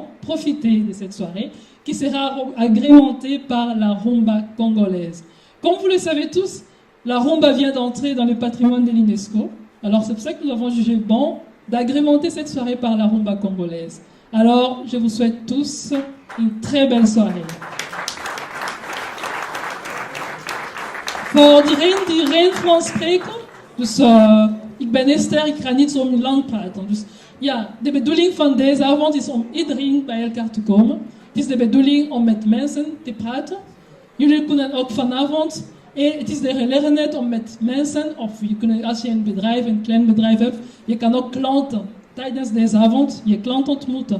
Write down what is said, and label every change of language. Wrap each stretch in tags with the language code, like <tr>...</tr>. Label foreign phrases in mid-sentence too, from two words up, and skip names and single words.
<fr>Profitez de cette soirée qui sera agrémentée par la rumba congolaise. Comme vous le savez tous, la rumba vient d'entrer dans le patrimoine de l'UNESCO. Alors, c'est pour ça que nous avons jugé bon d'agrémenter cette soirée par la rumba congolaise. Alors, je vous souhaite tous une très belle soirée.</fr> <nl>Voor iedereen Frans spreken. Dus ik ben Esther, ik ga niet zo lang praten. Dus ja, de bedoeling van deze avond is om iedereen bij elkaar te komen. Het is de bedoeling om met mensen te praten. Jullie kunnen ook vanavond, het is de gelegenheid om met mensen, of je kunt, als je een klein bedrijf hebt, je kan ook klanten tijdens deze avond je klant ontmoeten.</nl>